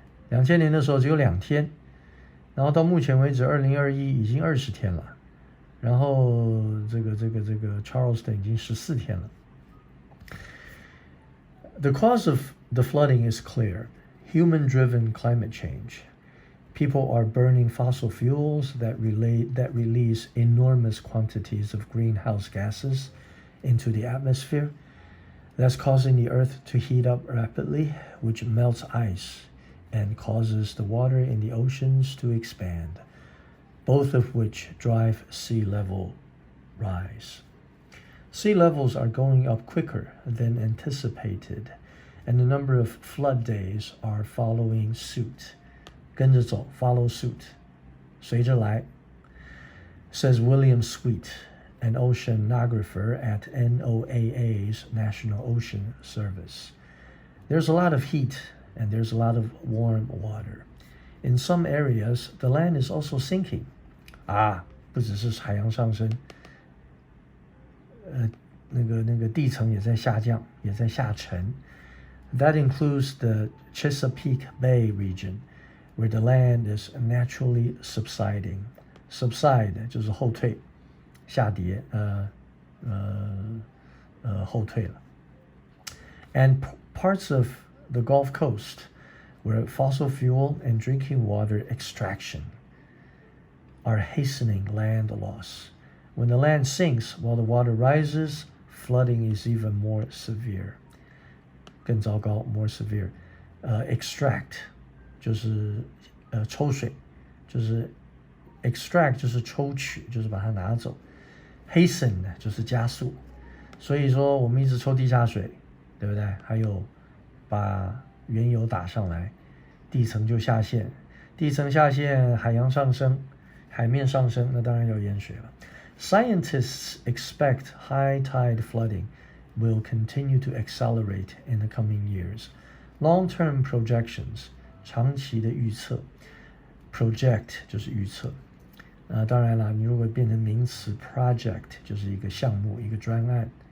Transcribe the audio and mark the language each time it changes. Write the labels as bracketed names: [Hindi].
[Chinese] 2000年的时候只有2天，然后到目前为止2021已经20天了，然后这个 Charleston 已经14天了。 [English] The cause of the flooding is clear. Human-driven climate change. People are burning fossil fuels that release enormous quantities of greenhouse gases into the atmosphere. That's causing the Earth to heat up rapidly, which melts ice and causes the water in the oceans to expand, both of which drive sea level rise. Sea levels are going up quicker than anticipated, and the number of flood days are following suit. [Chinese] 跟着走 [English] follow suit [Chinese] 随着来 [English] says William Sweet, an oceanographer at NOAA's National Ocean Service. There's a lot of heat and there's a lot of warm water. In some areas, the land is also sinking. [Chinese] 不只是海洋上升那个地层也在下降，也在下沉。 [English] That includes the Chesapeake Bay region, where the land is naturally subsiding. [Chinese] Subside 就是后退、下跌，后退了。 [English] And parts of the Gulf Coast, where fossil fuel and drinking water extraction are hastening land loss. When the land sinks while the water rises, flooding is even more severe. [Chinese] 更糟糕 [English] more severe. [Chinese] Extract 就是抽水，就是 extract 就是抽取，就是把它拿走。 Hasten 就是加速。所以说我们一直抽地下水，对不对？还有把原油打上来，地层就下陷，地层下陷，海洋上升，海面上升，那当然要淹水了。 [English] Scientists expect high tide flooding will continue to accelerate in the coming years. Long-term projections, [Chinese] 长期的预测 ，project 就是预测。当然了，你如果变成名词 ，project 就是一个项目，一个专案。